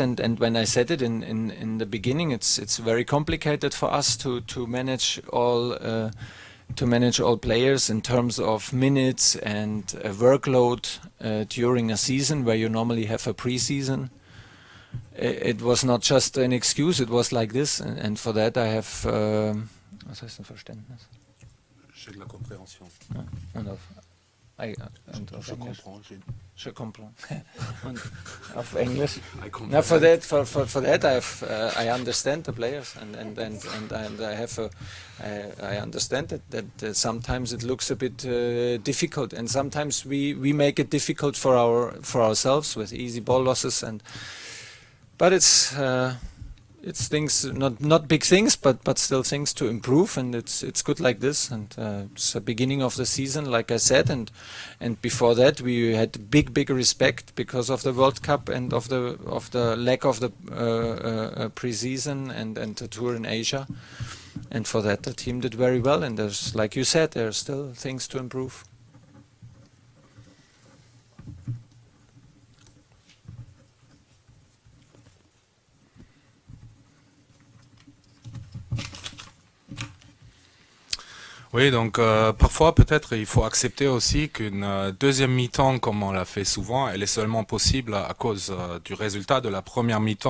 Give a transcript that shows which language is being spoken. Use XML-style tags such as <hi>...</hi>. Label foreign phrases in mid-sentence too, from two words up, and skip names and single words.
<en>And when I said it in the beginning, it's very complicated for us to manage all players in terms of minutes and workload during a season where you normally have a pre-season. It was not just an excuse, it was like this, and for that I have</en> <de>was heißt ein Verständnis?</de> <fr>J'ai de la compréhension. Je comprends.</fr> <de>Und auf Englisch.</de> <en>Now for that I understand the players and I have I understand that sometimes it looks a bit difficult, and sometimes we make it difficult for ourselves with easy ball losses, but it's things, not big things, but still things to improve, and it's good like this, and it's the beginning of the season, like I said, and before that we had big respect because of the World Cup and of the lack of the pre-season and the tour in Asia, and for that the team did very well, and there's, like you said, there are still things to improve.</en> <fr>Oui, donc parfois peut-être il faut accepter aussi qu'une deuxième mi-temps, comme on l'a fait souvent, elle est seulement possible à cause du résultat de la première mi-temps.</fr>